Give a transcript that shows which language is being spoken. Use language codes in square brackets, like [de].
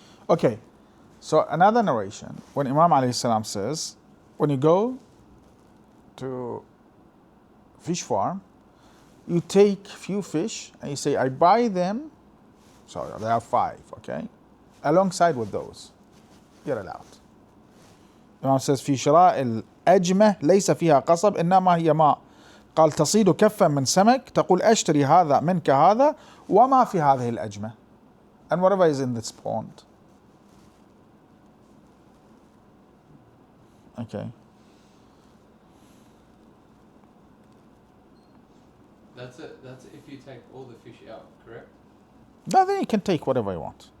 [en] Okay, so another narration, when Imam alayhi salam says, when you go to fish farm, you take few fish and you say, I buy them, sorry, there are 5, okay? Alongside with those, you're allowed. Imam says, [ar] في شراء الأجمة ليس فيها قصب إنما هي ماء. قال تصيد كفا من سمك تقول أشتري هذا منك هذا وما في هذه الأجمة. [en] And whatever is in this pond. Okay. That's if you take all the fish out, correct? No, then you can take whatever you want.